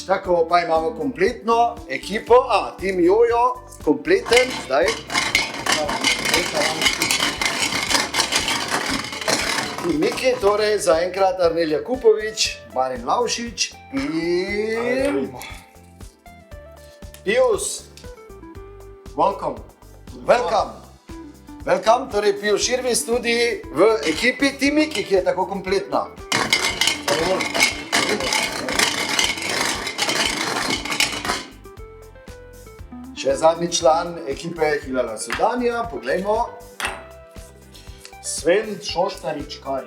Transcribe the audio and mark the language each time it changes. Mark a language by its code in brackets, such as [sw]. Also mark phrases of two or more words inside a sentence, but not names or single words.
[sl] Tako pa imamo kompletno ekipo, Tim Jojo, kompleten, zdaj. Tim Miki, torej zaenkrat Arnelija Kupovič, Marin Lovšič in... [en] Pius. Welcome. Welcome, [sl] torej Pius Širvis tudi v ekipi Tim Miki, ki je tako kompletna. Še zadnji član ekipe Hilala Sudanija, poglejmo. Sven Šoštarič-Karič.